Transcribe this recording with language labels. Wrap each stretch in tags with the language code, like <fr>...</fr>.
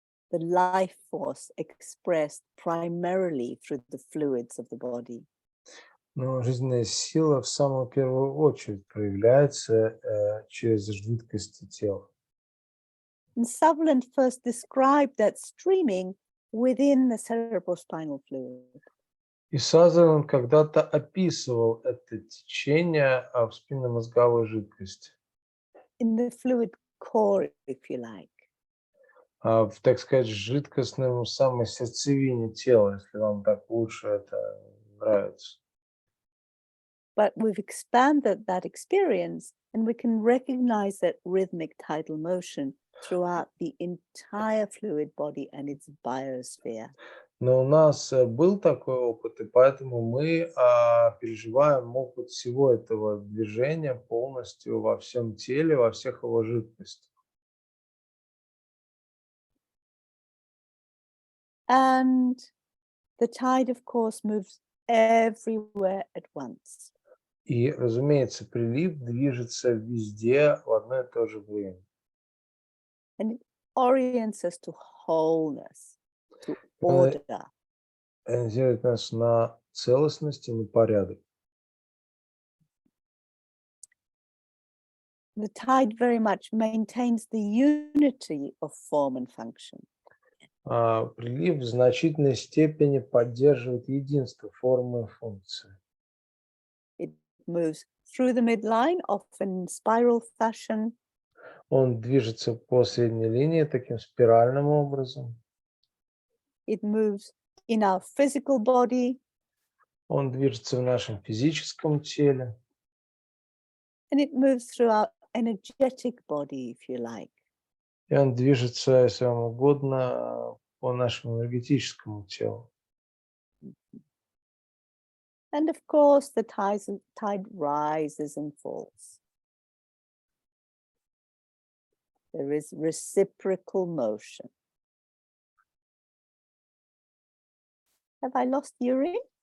<en>The life force expressed primarily through the fluids of the body.</en> <ru>Но жизненная сила в самую первую очередь проявляется через жидкости тела.</ru> <en>And Sutherland first described that streaming within the cerebrospinal fluid.</en> <ru>И Сазерленд когда-то описывал это течение в спинномозговой жидкости,</ru> <en>In the fluid core, if you like.</en> <ru>в, так сказать, жидкостном самой сердцевине тела, если вам так лучше это нравится.</ru> <en>but we've expanded that experience and we can recognize that rhythmic tidal motion throughout the entire fluid body and its biosphere.</en> <ru>Но у нас был такой опыт, и поэтому мы переживаем опыт всего этого движения полностью во всем теле, во всех его жидкостях.</ru> <en>And the tide, of course, moves everywhere at once.</en> <ru>И, разумеется, прилив движется везде в одно и то же время.</ru> <en>And it orients us to wholeness, to order.</en> <ru>Ориентирует нас на целостность и на порядок.</ru> <en>The tide very much maintains the unity of form and function.</en> <ru>Прилив в значительной степени поддерживает единство формы и функции.</ru> <en>It moves through the midline, often in spiral fashion.</en> <ru>Он движется по средней линии таким спиральным образом.</ru> <en>It moves in our physical body.</en> <ru>Он движется в нашем физическом теле.</ru> <en>And it moves through our energetic body, if you like.</en> <ru>И он движется, если вам угодно, по нашему энергетическому телу.</ru> <en>And of course, the tide rises and falls. There is reciprocal motion. Have I lost Yuri?</en>